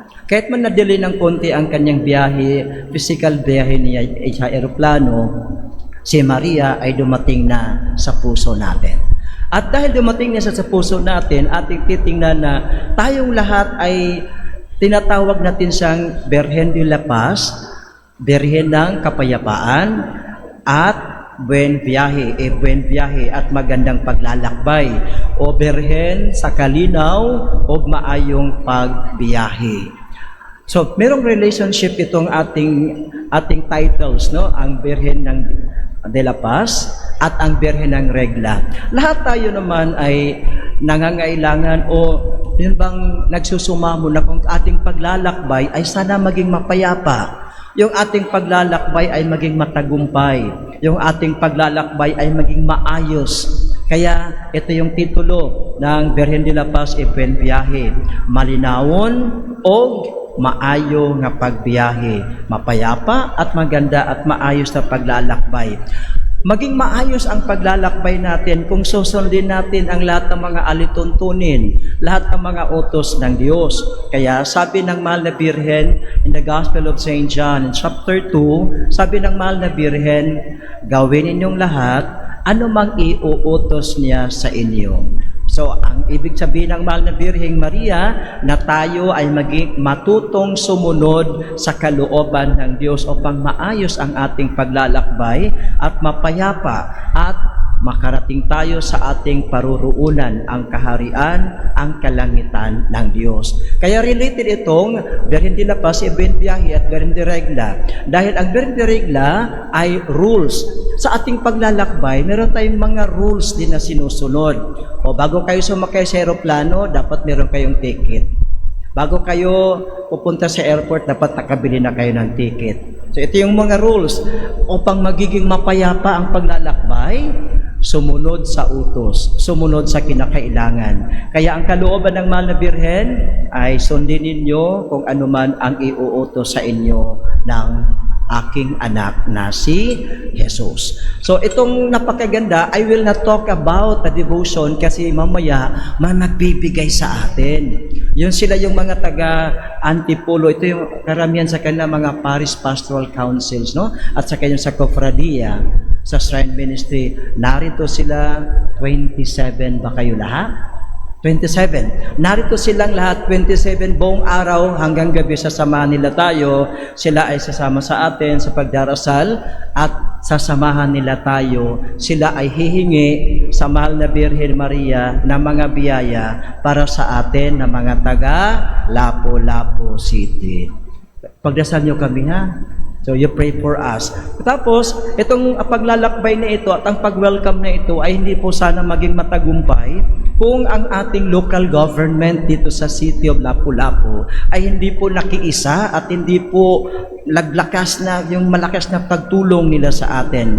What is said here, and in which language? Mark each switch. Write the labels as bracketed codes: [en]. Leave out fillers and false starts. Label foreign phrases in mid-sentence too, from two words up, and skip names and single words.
[tl] Kahit man nadili ng konti ang kanyang biyahe, physical biyahe niya sa eroplano, si Maria ay dumating na sa puso natin. At dahil dumating na sa puso natin, ating titingnan na tayong lahat ay tinatawag natin siyang Birhen de la Paz, Birhen ng Kapayapaan, at [es] buen viaje [tl] at magandang paglalakbay, o Birhen [ceb] sa kalinaw o maayong pagbiyahe. [tl] So, merong relationship itong ating titles, no? Ang Birhen ng de la Paz at ang Birhen ng Regla. Lahat tayo naman ay nangangailangan o yun bang nagsusumamo na kung ating paglalakbay ay sana maging mapayapa. Yung ating paglalakbay ay maging matagumpay. Yung ating paglalakbay ay maging maayos. Kaya ito yung titulo ng Birhen de la Paz e Buen Viaje. [ceb] Malinawon o maayo nga pagbiyahe, [tl] mapayapa at maganda at maayos na paglalakbay. Maging maayos ang paglalakbay natin kung susundin natin ang lahat ng mga alituntunin, lahat ng mga utos ng Diyos. Kaya sabi ng mahal na Birhen [en] in the Gospel of St. John in chapter 2, [tl] sabi ng mahal na Birhen, gawin ninyong lahat ano mang iuutos niya sa inyo. So, ang ibig sabihin ng mahal na Birheng Maria na tayo ay maging matutong sumunod sa kalooban ng Diyos upang maayos ang ating paglalakbay at mapayapa at makarating tayo sa ating paruruunan, ang kaharian, ang kalangitan ng Diyos. Kaya related itong Birhen de la Paz e Buen Viaje at Birhen de Regla. Dahil ang Birhen de Regla ay rules. Sa ating paglalakbay, meron tayong mga rules din na sinusunod. O bago kayo sumakay sa aeroplano, dapat meron kayong ticket. Bago kayo pupunta sa airport, dapat nakabili na kayo ng ticket. So ito yung mga rules. Upang magiging mapayapa ang paglalakbay, sumunod sa utos, sumunod sa kinakailangan. Kaya ang kalooban ng mahal na Birhen ay sundin ninyo kung ano man ang iuutos sa inyo ng aking anak na si Jesus. So itong napakaganda, [en] I will not talk about the devotion [tl] kasi mamaya magbibigay sa atin. Yun sila yung mga taga-Antipolo. Ito yung karamihan sa kanila mga [en] parish pastoral councils, [tl] no? At sa kanyang sa Cofradia, sa Shrine Ministry. Narito sila, 27 ba kayo lahat? 27. Narito silang lahat, 27 buong araw hanggang gabi sasamahan nila tayo. Sila ay sasama sa atin sa pagdarasal at sasamahan nila tayo. Sila ay hihingi sa mahal na Birhen Maria na mga biyaya para sa atin na mga taga Lapu-Lapu City. Pagdasal nyo kami, ha? [en] So you pray for us. [tl] Tapos, itong paglalakbay na ito at ang pag-welcome na ito ay hindi po sana maging matagumpay kung ang ating [en] local government [tl] dito sa City of Lapu-Lapu ay hindi po nakiisa at hindi po naglakas na yung malakas na pagtulong nila sa atin.